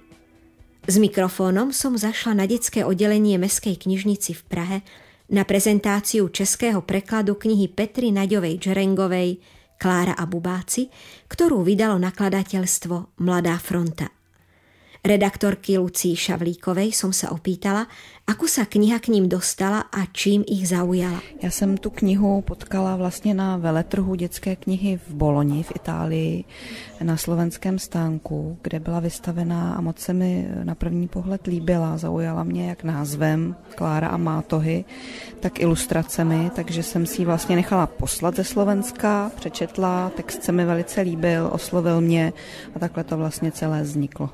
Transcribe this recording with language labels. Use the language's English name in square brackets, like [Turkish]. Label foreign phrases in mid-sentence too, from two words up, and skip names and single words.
[Slovak] S mikrofónom som zašla na detské oddelenie Mestskej knižnici v Prahe na prezentáciu českého prekladu knihy Petry Naďovej Džerengovej Klára a bubáci, ktorú vydalo nakladateľstvo Mladá fronta. Redaktorky Lucii Šavlíkovej som sa opýtala, ako sa kniha k ním dostala a čím ich zaujala. [Czech] Já jsem tu knihu potkala vlastně na veletrhu dětské knihy v Boloni v Itálii, na slovenském stánku, kde byla vystavená a moc se mi na první pohled líbila. Zaujala mě jak názvem Klára a mátohy, tak ilustracemi, takže jsem si ji vlastně nechala poslat ze Slovenska, přečetla, text se mi velice líbil, oslovil mě a takhle to vlastně celé vzniklo.